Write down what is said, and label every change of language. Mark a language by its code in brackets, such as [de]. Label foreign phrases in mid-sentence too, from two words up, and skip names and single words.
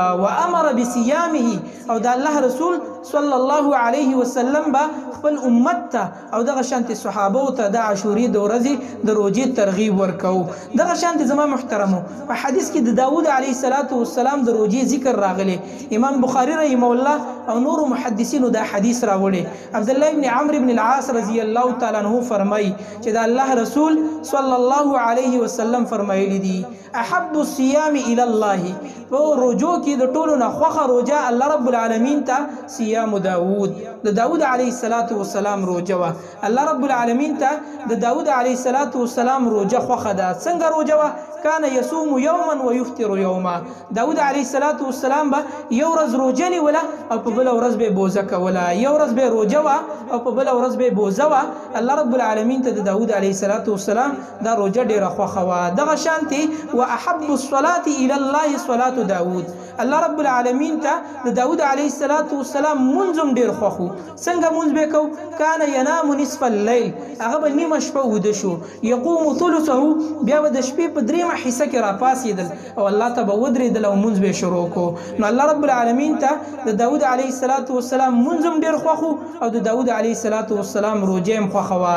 [ar] وامر بصيامه، [ps] او د الله رسول [ar] صلی الله علیه وسلم [ps] با خپل امت ته او دغه شانتي صحابه ته د عاشوري د ورځې د روزې ترغیب ورکاو. دغه شانتي زما محترمو په حدیث کې د داوود [ar] علیه السلام [ps] د روزې ذکر راغلی. امام بخاری [ar] رحمه الله [ps] او نور محدثینو دا حدیث راوړي. عبد الله ابن عمرو ابن العاص [ar] رضی الله تعالی عنہ [ps] فرمایي چې د الله رسول [ar] صلی الله علیه وسلم [ps] فرمایلی دي: [ar] احب الصيام الى الله، [ps] په روزو کې د ټولو نه خوخه روزه الله رب العالمین ته [ar] صيام داوود، [ps] د داوود [ar] علیه السلام [ps] روزه وا. الله رب العالمین ته د داوود [ar] علیه السلام [ps] روزه خوخه ده. څنګه روزه وا؟ [ar] كان يصوم يوما ويفطر يوما. [ps] داود [ar] علیه السلام [ps] به یو ورځ روژه نیوله او په بله ورځ به بوزه کوله، یو ورځ به روژه وه او په بله ورځ به بوزه وه. الله رب العالمین ته د داود [ar] علیه السلام [ps] دا روژه ډېره خوښه وه. دغه شانتې [ar] واحب الصلاة الى الله صلاة داود. [ps] الله رب العالمین ته د داود [ar] علیه السلام [ps] منځ هم ډېر خوښ و. څنګه منځ به کو؟ [ar] کان ینام نصف الليل، [ps] هغه به نیمه شپه ویده شو، [ar] یقوم ثلثه، [ps] بیا به د شپې په دریمه حصه کې راپاڅېدل او الله ته به ودرېدل او منځ به شروع کو. نو الله رب العالمین ته د داود [ar] علیه السلام [ps] منځ هم ډېر خوښ او د داود [ar] علیه السلام [ps] روژه هم خوښه وه.